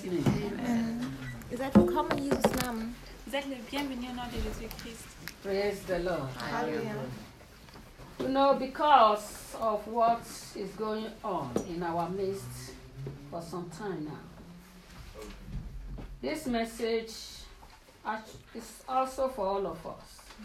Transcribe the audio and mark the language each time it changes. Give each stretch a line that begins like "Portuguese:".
German: Ihr seid willkommen in Jesus' Namen.
French: Vous êtes les bienvenus au nom de Jésus-Christ.
English: Praise the Lord. Hallelujah. You know, because of what is going on in our midst for some time now, this message is also for all of us.